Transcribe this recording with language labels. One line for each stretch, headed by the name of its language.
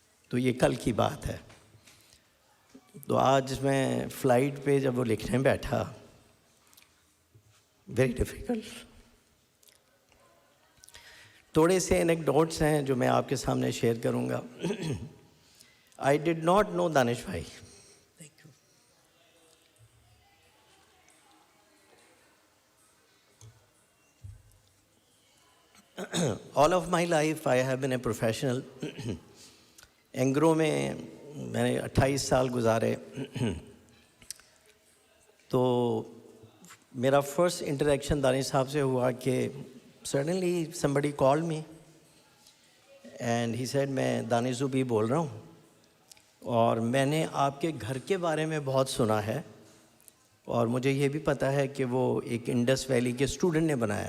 Hindi: तो ये कल की बात है। तो आज मैं फ़्लाइट पे जब वो लिखने बैठा,
English: very difficult,
Hindi: थोड़े से एनेक्डोट्स हैं जो मैं आपके सामने शेयर करूँगा।
English: I did not know Danish Bhai. Thank you. All of my life I have been a professional.
Hindi: Engro में मैंने 28 साल गुजारे। तो मेरा फर्स्ट इंटरेक्शन दानिश साहब से हुआ कि suddenly
English: somebody called me and he said
Hindi: मैं दानिश ज़ुबी बोल रहा हूँ और मैंने आपके घर के बारे में बहुत सुना है और मुझे ये भी पता है कि वो एक इंडस वैली के स्टूडेंट ने बनाया।